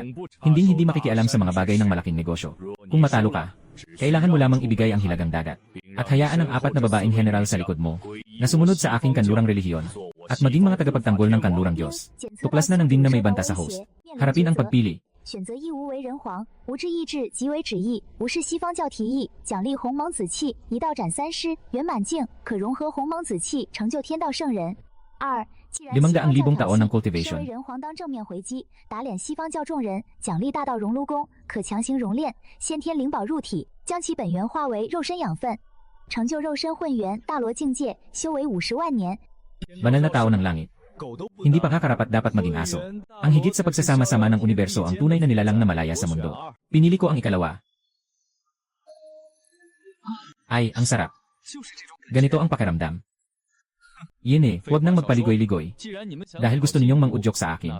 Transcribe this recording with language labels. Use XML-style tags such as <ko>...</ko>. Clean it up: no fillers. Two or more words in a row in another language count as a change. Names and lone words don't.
<tl>Hindi makikialam sa mga bagay ng malaking negosyo. Kung matalo ka, kailangan mo lamang ibigay ang Hilagang Dagat. At hayaan ang 4 na babaeng general sa likod mo, na sumunod sa aking kanlurang relihiyon, at maging mga tagapagtanggol ng kanlurang Diyos. Tuklas na ng din na may banta sa host. Harapin ang pagpili.</tl> <zh>选择义无为人皇，无志意志即为旨意，无视西方教提议，奖励鸿蒙子气，一道斩3师，圆满境，可融合鸿蒙子气，成就天道圣人。2. 既然西方教</zh> <tl>500,000 taon ng</tl> <zh>挑衅，</zh> <tl>cultivation.</tl> <zh>身为人皇当正面回击，打脸西方教众人，奖励大道熔炉功，可强行熔炼，先天灵宝入体，将其本源化为肉身养分，成就肉身混元大罗境界，修为50万年。</zh> <tl>Banal na tao ng langit. Hindi pa karapat dapat maging aso. Ang higit sa pagsasama-sama ng universo ang tunay na nilalang na malaya sa mundo. Pinili ko ang ikalawa. Ay, ang sarap. Ganito ang pakiramdam. Yun huwag nang magpaligoy-ligoy. Dahil gusto ninyong mang-udyok sa akin.</tl>